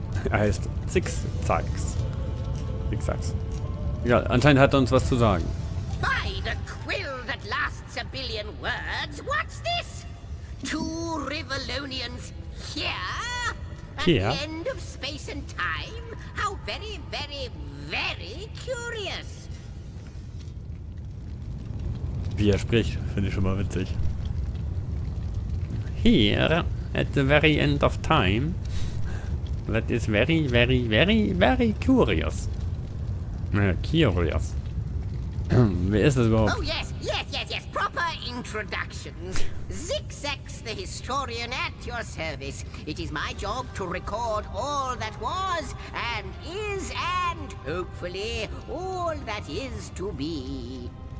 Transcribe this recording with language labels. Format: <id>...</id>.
<de>Er heißt Zickzacks. Ja, anscheinend hat er uns was zu sagen.</de> <en>By the quill that lasts a billion words, what's this? Two Rivalonians here? Here? At the end of space and time? How very, very, very curious.</en> <de>Wie er spricht, finde ich schon mal witzig. Here, at the very end of time. That is very, very, very, very curious.</de> <en>Curious.</en> <de>Wer ist das überhaupt?</de> <en>Oh yes, proper introductions. Zigzags the historian at your service. It is my job to record all that was, and is, and hopefully all that is to be.</en>